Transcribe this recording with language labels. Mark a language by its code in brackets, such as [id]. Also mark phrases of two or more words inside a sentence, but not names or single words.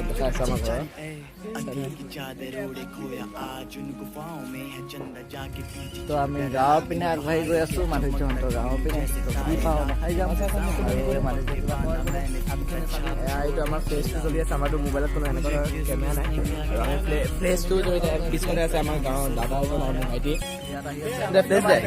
[hi] अंधेर की चादर ओढ़े खोया आज उन गुफाओं में है चंदा जाके पीछे। [as] তো আমি গাঁৱৰ পিনে আগবাঢ়ি গৈ আছোঁ। মাধুৰ্যহঁতৰ গাঁৱৰ পিনে কি পাওঁ দেখাই যাম। এইটো আমাৰ ফ্লেচটো চলি আছে। আমাৰতো মোবাইলত কোনো এনেকুৱা কেমেৰা নাই। আৰু আমি ফ্লেচটো পিছফালে আছে আমাৰ গাঁৱৰ দাদা এজন আৰু মোৰ ভাইটি ফ্লেচ যায়।